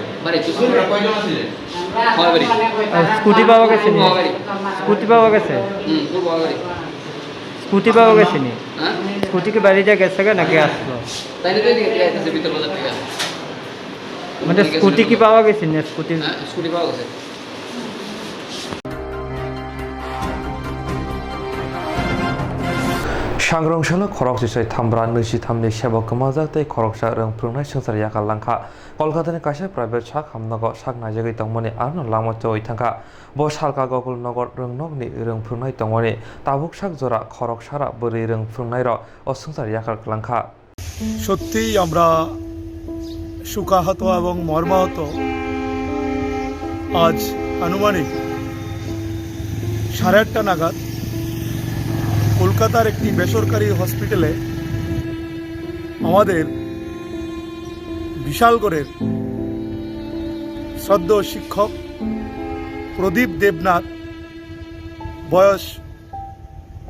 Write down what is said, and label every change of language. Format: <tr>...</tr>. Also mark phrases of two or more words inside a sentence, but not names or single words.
<bn>বাড়ি কুসুম বাড়ি স্কুটি পাওয়া গেছে নি স্কুটি পাওয়া গেছে পূর্ব বাড়ি স্কুটি পাওয়া গেছে নি হ্যাঁ স্কুটি কি বাড়ি যা গেছে নাকি আসলো তাইলে তো এদিকে যাইতেছে ভিতর বাজার থেকে মানে স্কুটি কি পাওয়া গেছে না স্কুটি স্কুটি পাওয়া গেছে</bn> <trp>Shangrongshal khorok jisai thambra nusi thamni seba kamajak tei khoroksa rang prungnai sangsar yakal langkha Kolkata ni kaisa private shak hamnago shak najagoi tongmani arno lama choi thangka bo salka gokul nogor rungnog ni rang prungnai tongmani tabuk shak jora khorok sara bori rang prungnai ro o sangsar yakal langkha</trp> <bn>সত্যিই আমরা শোকাহত এবং মর্মাহত আজ আনুমানিক 8:30 নাগাদ কলকাতার একটি বেসরকারি হসপিটালে আমাদের বিশালগড়ের শ্রদ্ধেয় শিক্ষক প্রদীপ দেবনাথ বয়স</bn>